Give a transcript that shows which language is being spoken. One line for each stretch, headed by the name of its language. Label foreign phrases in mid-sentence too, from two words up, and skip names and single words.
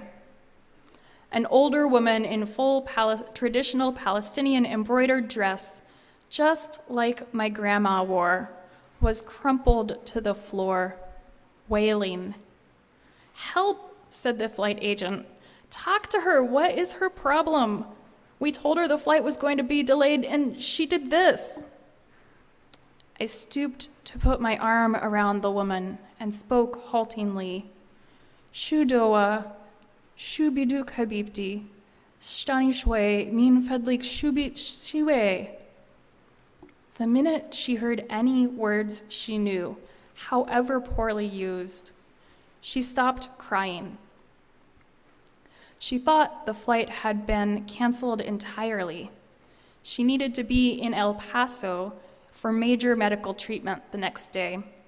English: An older woman in full traditional Palestinian embroidered dress, just like my grandma wore, was crumpled to the floor, wailing. "Help," said the flight agent. "Talk to her. What is her problem? We told her the flight was going to be delayed, and she did this." I stooped to put my arm around the woman and spoke haltingly.
Arabic: "شو دعوة، شو بدك حبيبتي، استني شوي، من فضلك شو بدك شوي."
English: The minute she heard any words she knew, however poorly used, she stopped crying. She thought the flight had been canceled entirely. She needed to be in El Paso for major medical treatment the next day.